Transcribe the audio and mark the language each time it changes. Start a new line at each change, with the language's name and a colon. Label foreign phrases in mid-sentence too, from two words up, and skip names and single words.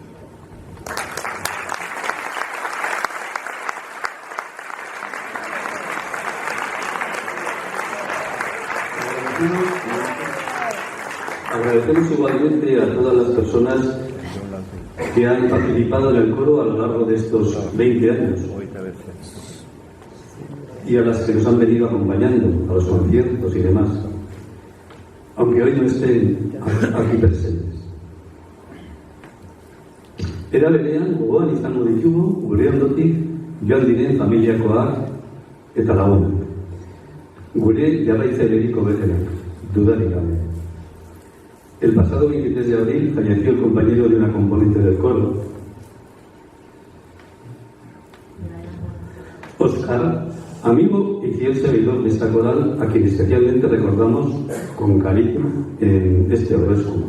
Spanish: Agradecemos igualmente a todas las personas que han participado en el coro a lo largo de estos 20 años y a las que nos han venido acompañando a los conciertos y demás, aunque hoy no estén aquí presentes.
Basque: Era berean gogoan izango ditugu gure ondotik joan diren familiakoak eta lagunak. Gure jarraitzailerik hoberenak, dudarik gabe.
Spanish: El pasado 23 de abril falleció el compañero de una componente del coro, Óscar, amigo y fiel servidor de esta coral, a quien especialmente recordamos con cariño en este aurrezku.